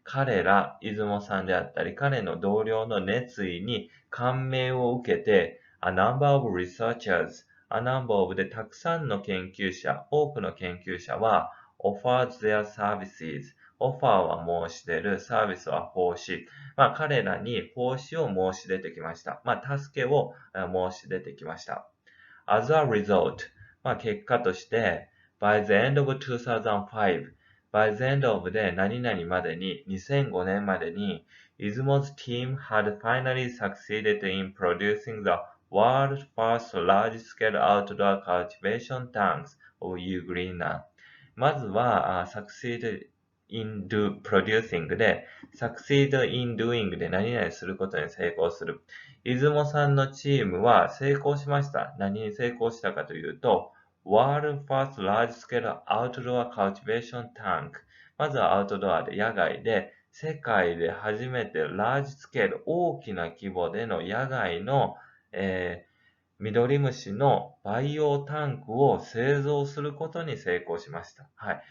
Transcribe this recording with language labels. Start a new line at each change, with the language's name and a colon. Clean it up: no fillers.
Japanese: 彼ら、出雲さんであったり、彼の同僚の熱意に感銘を受けて、
English: a number of researchers, a number of
Japanese: でたくさんの研究者、多くの研究者は、
English: offered their services,
Japanese: offer は申し出る、サービスは奉仕。彼らに奉仕を申し出てきました。助けを申し出てきました。
English: as a result,
Japanese: 結果として、
English: by the end of 2005, by the end of
Japanese: で何々までに、2005年までに、
English: Izumo's team had finally succeeded in producing the world's first large-scale outdoor cultivation tanks of Ugrina.
Japanese: まずは、
English: succeed in producing
Japanese: で、
English: succeed in doing
Japanese: で何々することに成功する。出雲さんのチームは成功しました。何に成功したかというと、
English: World First Large Scale Outdoor Cultivation Tank
Japanese: まずはアウトドアで野外で世界で初めてラージスケール大きな規模での野外の、ミドリムシの培養タンクを製造することに成功しました。はい。